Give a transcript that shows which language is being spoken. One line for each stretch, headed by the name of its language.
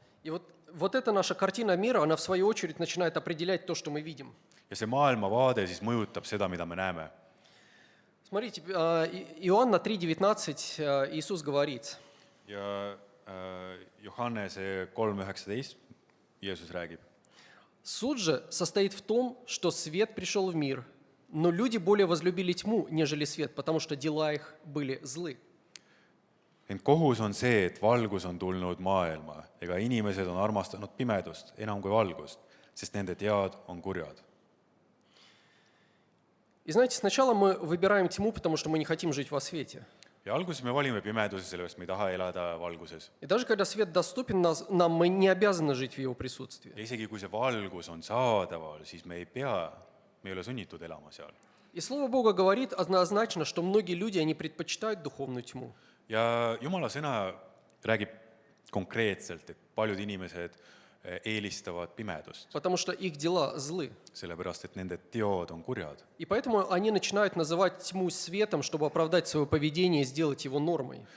Russian: И вот эта наша картина мира, она в свою очередь начинает определять то, что мы видим.
Estonian: Ja see maailmavaade siis mõjutab seda, mida me näeme.
Russian: Смотрите, Иоанна 3:19 Иисус говорит:
Estonian: Ja Johannese 3:19 Jeesus räägib.
Russian: «Суд же состоит в том, что свет пришел в мир, но люди более возлюбили тьму, нежели свет, потому что дела их были злы».
Estonian: Ent kohus on see, et valgus on tulnud maailma, ega inimesed on armastanud pimedust enam kui valgust, sest nende teod on kurjad.
Russian: И знаете, сначала мы выбираем тьму, потому что мы не хотим жить во свете.
Estonian: Ja alguses me valime pimeduse, sellepärast me ei taha elada valguses.
Russian: И даже когда свет доступен нам, мы не обязаны жить в его присутствии.
Estonian: Ja isegi kui see valgus on saadaval, siis me ei ole sunnitud elama seal.
Russian: И Слово Бога говорит однозначно, что многие люди, они предпочитают духовную тьму.
Estonian: Ja Jumala sõna räägib konkreetselt, et paljud inimesed eelistavad pimedust,
Russian: Потому что их дела злы.
Estonian: sellepärast et nende teod on kurjad.
Russian: И поэтому они начинают называть тьму светом, чтобы оправдать свое поведение и сделать его нормой.